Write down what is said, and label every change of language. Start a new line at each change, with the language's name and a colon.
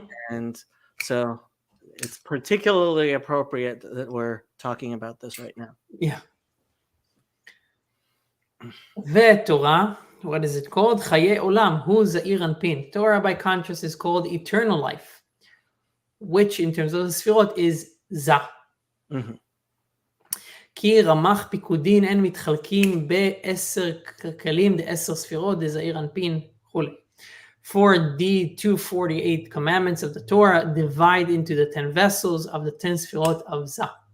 English: And so it's particularly appropriate that we're talking about this right now. Yeah. Torah, what is it called? Chaye Olam, hu Za'ir Anpin. Torah, by contrast, is called eternal life, which in terms of the Sfirot is Za.
Hebrew: כי רמ"ח פיקודין אין מתחלקים ב10 כלים, ב10 ספירות, דזעיר אנפין, וכולי.
English: For the 248 commandments of the Torah divide into the 10 vessels of the 10 sfirot of Za.